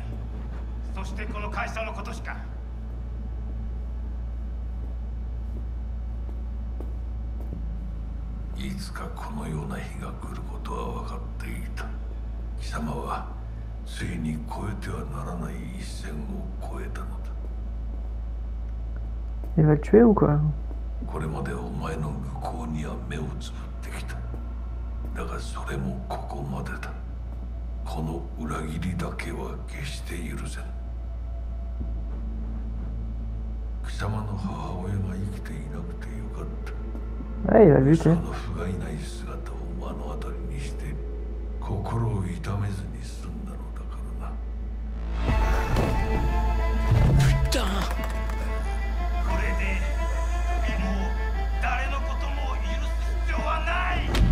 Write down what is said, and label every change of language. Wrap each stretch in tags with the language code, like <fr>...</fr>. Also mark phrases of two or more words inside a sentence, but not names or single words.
<ja>そしてこの会社のことしか。いつかこのような日が来ることは分かっていた。貴様はついに越えてはならない一線を越えたのだ。</ja> <fr>Il va le tuer ou quoi?</fr> <ja>これまでお前の愚行には目をつぶってきた。だがそれもここまでだ。この裏切りだけは決して許せん。貴様の母親が生きていなくてよかった。</ja> <fr>Ouais, il a vu, tu sais.</fr> <ja>その不甲斐ない姿を目の当たりにして心を痛めずに済んだのだからな。</ja> <fr>Putain!</fr> <ja>これでもう誰のことも許す必要はない。</ja>